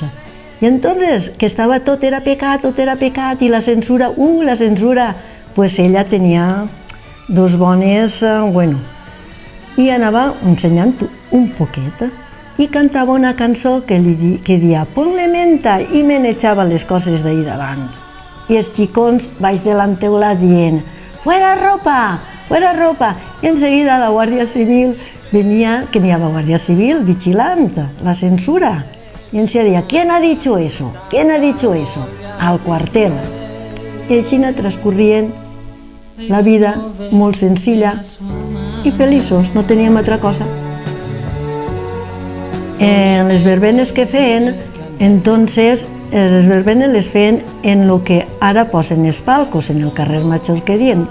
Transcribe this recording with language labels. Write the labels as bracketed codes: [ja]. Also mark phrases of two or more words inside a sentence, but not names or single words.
[ca] I entonces, que estava tot era pecat, i la censura, pues ella tenia 2 bones, i anava ensenyant un poquet, i cantava una cançó que dia [es] «Ponle menta» [ca] i manejava les coses d'ahir davant. I els xicons baix de l'enteulat dient [es] «Fuera ropa, fuera ropa!» [ca] I en seguida la Guàrdia Civil venia, que n'hi havia Guàrdia Civil vigilant la censura, i ens deia [es] «¿Quién ha dicho eso? ¿Quién ha dicho eso?» Al cuartel. [ca] I així transcorrien la vida molt senzilla i feliços, no teníem altra cosa. En les verbenes que feien, entonces, les verbenes les feien en el que ara posen els palcos, en el carrer Major que diem.